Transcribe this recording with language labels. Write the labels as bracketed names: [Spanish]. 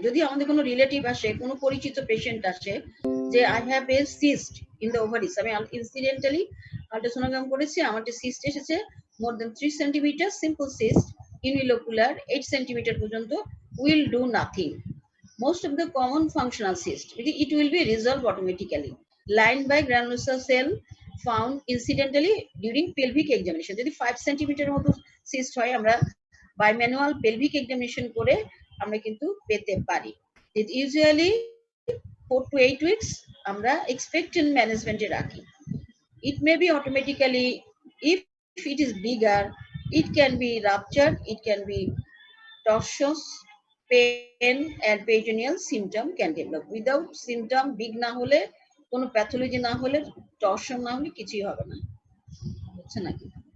[Bangla] যদি আমাদের কোনো রিলেটিভ আসে, কোনো পরিচিত পেশেন্ট আসে যে [English] I have a cyst in the ovaries, [Bangla] আমি ইনসিডেন্টালি আল্ট্রাসোনোগ্রাম করেছি, আমার যে সিস্ট এসেছে more than 3 cm, simple cyst, unilocular 8 cm পর্যন্ত, [English] will do nothing. Most of the common functional cyst, it will be resolved automatically, lined by granulosa cell found incidentally during pelvic examination. [Bangla] যদি 5 centimetre মতো cyst হয় আমরা bimanual pelvic examination করে আমরা কিন্তু পেতে পারি। [English] It usually 4 to 8 weeks [Bangla] আমরা expectant ম্যানেজমেন্টে রাখি। [English] It may be automatically, if it is bigger, it can be ruptured, it can be torsions, pain and peritoneal symptom can develop. Without symptom [Bangla] big না হলে, কোনো প্যাথোলজি না হলে, torsion না হলে কিছুই হবে না, বুঝছে নাকি?